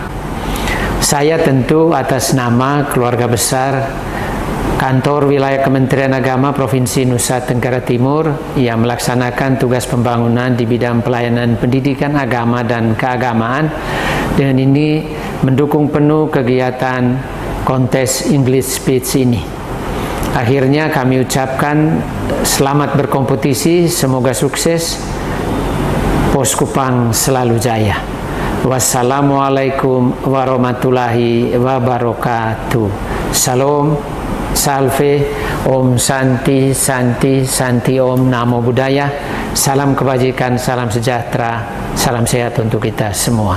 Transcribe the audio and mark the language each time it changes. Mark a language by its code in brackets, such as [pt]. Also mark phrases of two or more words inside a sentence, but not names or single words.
[id] Saya tentu atas nama keluarga besar Kantor Wilayah Kementerian Agama Provinsi Nusa Tenggara Timur yang melaksanakan tugas pembangunan di bidang pelayanan pendidikan agama dan keagamaan, dengan ini mendukung penuh kegiatan kontes [en] English Speech [id] ini. Akhirnya kami ucapkan selamat berkompetisi, semoga sukses, Post Kupang selalu jaya. [ar] والسلام عليكم ورحمة الله وبركاته. [id] Salam, salve, [sa] ॐ शान्ति शान्ति शान्ति ॐ, [pi] Namo Buddhaya. [id] Salam kebajikan, salam sejahtera, salam sehat untuk kita semua.